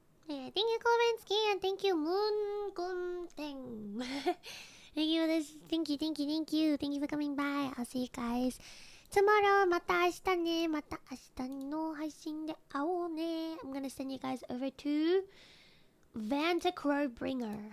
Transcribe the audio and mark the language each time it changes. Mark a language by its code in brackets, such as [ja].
[en] Thank you, Kovensky, and thank you, Moon Gunteng. Thank you for this. Thank you for coming by. I'll see you guys tomorrow [ja] また明日ね。また明日の配信で会おうね。 [en] I'm gonna send you guys over to Vanta Crow Bringer.